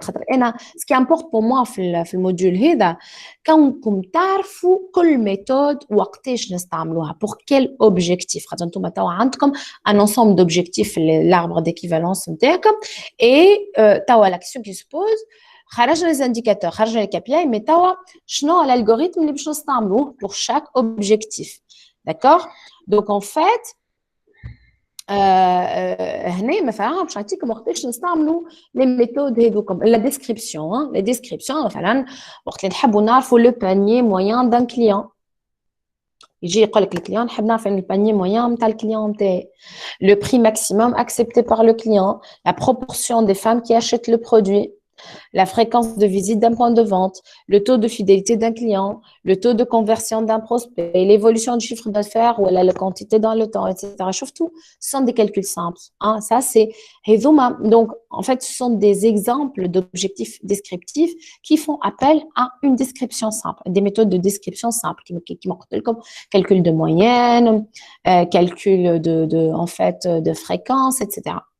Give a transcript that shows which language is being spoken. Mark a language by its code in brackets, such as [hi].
[fr] Ce qui importe pour moi dans le module, c'est quand vous savez quelle méthode ou pour quel objectif. Vous avez un ensemble d'objectifs, l'arbre d'équivalence, et l'action qui se pose. خرج les indicateurs, خرج les KPI, mais شنو l'algorithme [ar] اللي باش نستعملوه [fr] pour chaque objectif. D'accord? Donc en fait, [ar] هنا مثلا باش نعطيكم وقتاش نستعملوا [fr] les méthodes [ar] هذوكم. [fr] La description, hein, les descriptions [ar] مثلا وقت اللي نحبوا نعرفوا [fr] le panier moyen d'un client. [ar] يجي يقول لك الكليون نحب نعرف ان البانيي موين نتاع الكليون نتاعي. [fr] Le prix maximum accepté par le client, la proportion des femmes qui achètent le produit, la fréquence de visite d'un point de vente, le taux de fidélité d'un client, le taux de conversion d'un prospect, l'évolution du chiffre d'affaires ou la quantité dans le temps, etc. Surtout, ce sont des calculs simples. Hein. Ça, c'est donc, en fait, ce sont des exemples d'objectifs descriptifs qui font appel à une description simple, des méthodes de description simple, qui m'ont comme calcul de moyenne, calcul de fréquence, etc.